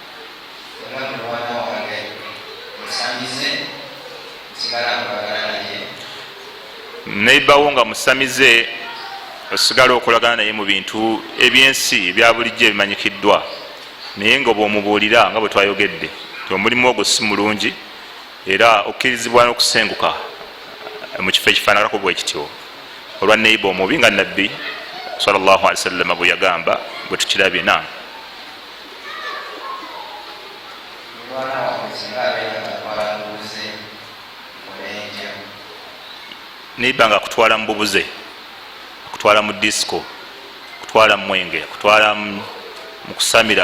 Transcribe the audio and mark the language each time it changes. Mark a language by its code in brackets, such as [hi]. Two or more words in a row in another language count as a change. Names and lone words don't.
[lg] neibawo nga musamize osigala okolagana naye mu bintu ebyensi ebya bulijjo ebimanyikiddwa naye nga bwomubuulira nga bwe twayogedde ti omulimu ogwo si mulungi era okkirizibwa n'okusenguka mu kifo ekifaananako bwe kityo olwa neiba omubi nga nabbi [ar] صلى الله عليه وسلم [lg] bwe yagamba bwe tukirabye na neiba nga akutwala mu bubuze akutwala mu disco akutwala mu mwenge akutwala mu kusamira